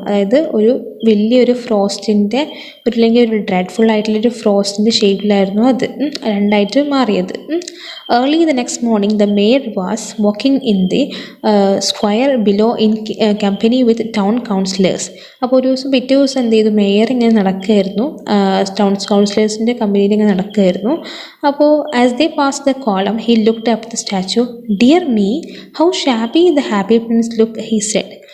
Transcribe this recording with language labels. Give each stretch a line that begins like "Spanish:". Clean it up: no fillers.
Malayalam: അതായത് ഒരു വലിയൊരു ഫ്രോസ്റ്റിൻ്റെ അല്ലെങ്കിൽ ഒരു ഡ്രെഡ്ഫുൾ ആയിട്ടുള്ളൊരു ഫ്രോസ്റ്റിൻ്റെ ഷേപ്പിലായിരുന്നു അത് രണ്ടായിട്ട് മാറിയത്.
English: Early the next morning, the mayor was walking in the square below in company with town councillors.
Malayalam: അപ്പോൾ പിറ്റേ ദിവസം എന്ത് ചെയ്തു, മേയർ ഇങ്ങനെ നടക്കുകയായിരുന്നു, ടൗൺ കൗൺസിലേഴ്സിൻ്റെ കമ്പനിയിൽ ഇങ്ങനെ നടക്കുകയായിരുന്നു. അപ്പോൾ
English: As they pass the column, he looked up the statue. Dear me, how shabby the happy prince looked, he said.